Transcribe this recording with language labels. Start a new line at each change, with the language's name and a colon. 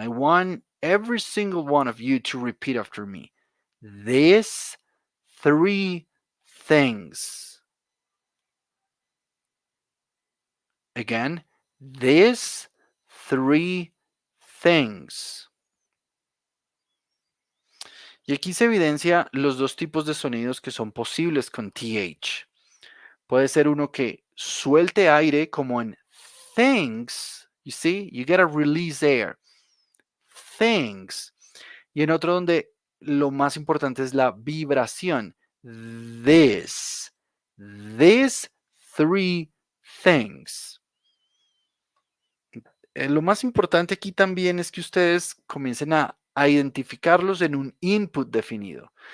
English: I want every single one of you to repeat after me. These three things. Again, these three things.
Spanish: Y aquí se evidencia los dos tipos de sonidos que son posibles con TH. Puede ser uno que suelte aire como en things.
English: You see, you gotta release air. Things.
Spanish: Y en otro donde lo más importante es la vibración.
English: This. These three things.
Spanish: Lo más importante aquí también es que ustedes comiencen a identificarlos en un input definido.